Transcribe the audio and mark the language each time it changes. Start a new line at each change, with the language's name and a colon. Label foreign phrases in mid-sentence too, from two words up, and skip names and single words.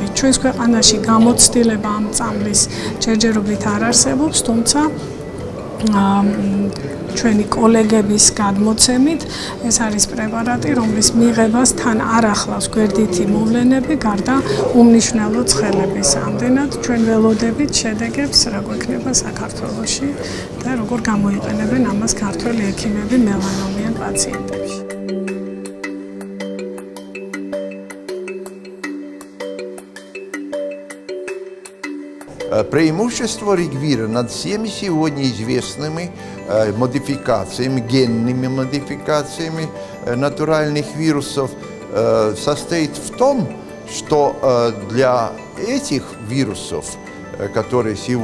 Georgian: ჩვენს ქვეყანაში გამოცდილება ამ წამლის ჯერჯერობით არ არსებობს, თუმცა ჩვენი კოლეგების გადმოცემით ეს არის პრეპარატი, რომლის მიღებას თან არ ახლავს გვერდითი მოვლენები, გარდა უმნიშვნელო ცხელების. ამდენად ჩვენ ველოდებით შედეგებს, რა გვექნება საქართველოში და როგორ გამოიყენებენ ამას ქართველი ექიმები მელანომიან პაციენტებში.
Russian: Преимущество ригвира над всеми сегодня известными модификациями, генными модификациями натуральных вирусов состоит в том, что для этих вирусов, которых